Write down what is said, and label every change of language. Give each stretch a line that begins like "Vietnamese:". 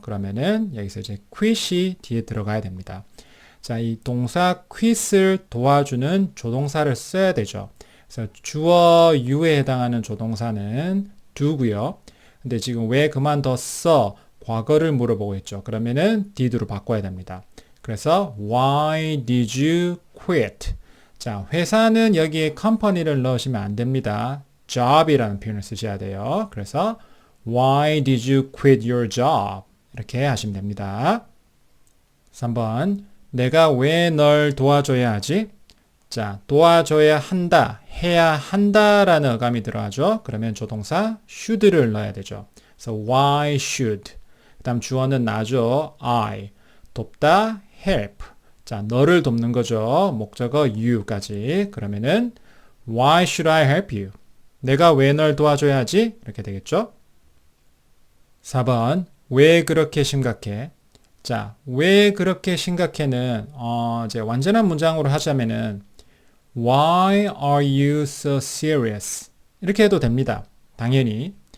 Korean: 그러면은 여기서 이제 quit이 뒤에 들어가야 됩니다. 자, 이 동사 quit을 도와주는 조동사를 써야 되죠. 그래서 주어 you에 해당하는 조동사는 do고요. 근데 지금 왜 그만뒀어? 과거를 물어보고 있죠. 그러면은 did로 바꿔야 됩니다. 그래서
English: why did you quit?
Korean: 자, 회사는 여기에 company를 넣으시면 안 됩니다. job이라는 표현을 쓰셔야 돼요. 그래서
English: why did you quit your job?
Korean: 이렇게 하시면 됩니다. 3번, 내가 왜 널 도와줘야 하지? 자, 도와줘야 한다, 해야 한다라는 어감이 들어가죠. 그러면 조동사 should를 넣어야 되죠. 그래서
English: why should?
Korean: 그 다음 주어는 나죠. I. 돕다, help. 자, 너를 돕는 거죠. 목적어 you까지. 그러면은
English: why should I help you?
Korean: 내가 왜 널 도와줘야 하지? 이렇게 되겠죠. 4번, 왜 그렇게 심각해? 자, 왜 그렇게 심각해는 이제 완전한 문장으로 하자면은
English: Why are you so serious?
Korean: 이렇게 해도 됩니다. 당연히.